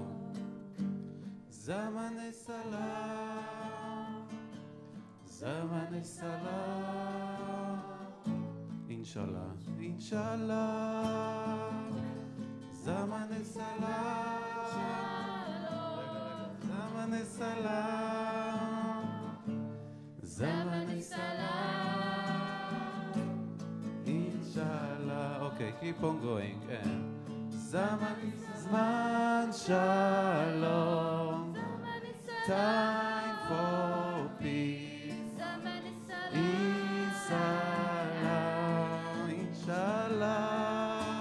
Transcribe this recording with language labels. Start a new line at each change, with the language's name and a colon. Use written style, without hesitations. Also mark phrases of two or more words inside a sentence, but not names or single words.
Azerbaijani: Zaman Salam, Zaman Salam,
Arabic: inshallah, inshallah.
Azerbaijani: Zaman salam, zaman salam, zaman salam,
Arabic: inshallah.
English: Okay, keep on going.
Azerbaijani: Zaman shalom,
English: time for peace.
Arabic: Inshallah, inshallah.